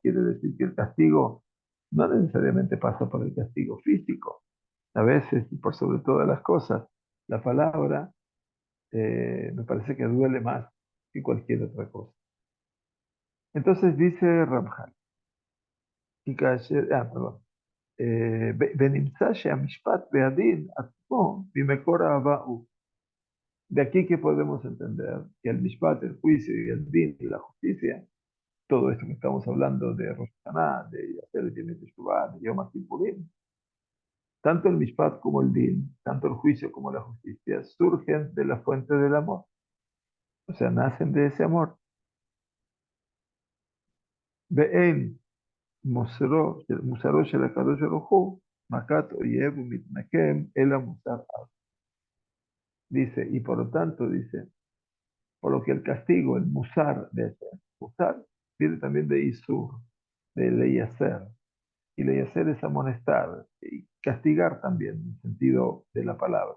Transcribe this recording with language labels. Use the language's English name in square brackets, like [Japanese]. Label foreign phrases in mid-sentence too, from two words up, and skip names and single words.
[Spanish] Quiere decir que el castigo no necesariamente pasa por el castigo físico. A veces, y por sobre todas las cosas, la palabra me parece que duele más que cualquier otra cosa. Entonces dice Ramjal, perdón. [Hebrew] ונמצא שהמשפט והדין עצמו ממקור אהבה הוא. [Spanish] De aquí que podemos entender que el mishpat, el juicio y el din y la justicia, todo esto que estamos hablando de Rosh Hashanah, de hacer el Yom Teshuvah, de Yom Kippurim, tanto el mishpat como el din, tanto el juicio como la justicia, surgen de la fuente del amor. O sea, nacen de ese amor. [Hebrew] ואין מוסרו של הקדוש ברוך הוא, מכת אויב ומתנקם אל מוסר. [Spanish] Dice, y por lo tanto, dice, por lo que el castigo, el musar de hacer, musar viene también de isur, de leyaser, y leyaser es amonestar, y castigar también, en el sentido de la palabra.